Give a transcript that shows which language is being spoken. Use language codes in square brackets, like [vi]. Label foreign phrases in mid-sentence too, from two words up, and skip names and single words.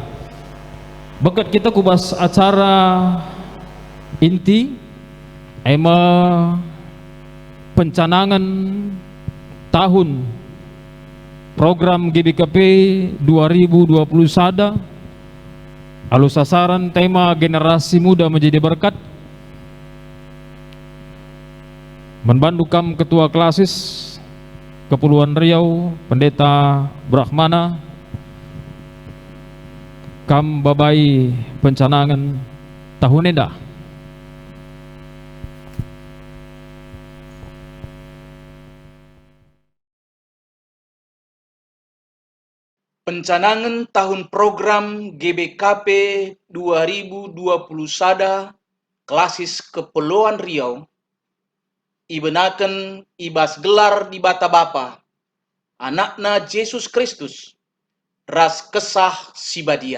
[btx] Bekat kita kubas acara inti, ema pencanangan tahun program GBKP 2020 sada, alu sasaran tema [id] generasi muda menjadi berkat. [btx] Menbantu kam Ketua Klasis Kepulauan Riau Pendeta Brahmana, kam babai pencanangan tahun enda. Pencanangan tahun program GBKP 2020 sada Klasis Kepulauan Riau ibenaken ibas gelar di bata Bapa anakna Yesus Kristus ras kesah sibadia.